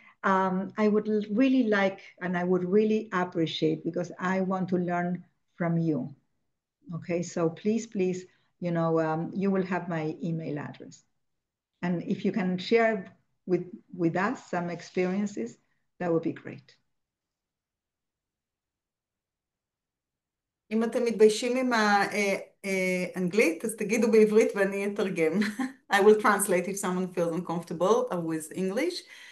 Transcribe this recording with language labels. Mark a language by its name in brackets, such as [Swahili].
[English] I would really like, and I would really appreciate, because I want to learn from you. Okay, so please, you will have my email address. And if you can share with us some experiences, that would be great. [Hebrew] אם אתם מתביישים עם האנגלית, אז תגידו בעברית ואני אתרגם. [English] I will translate if someone feels uncomfortable with English.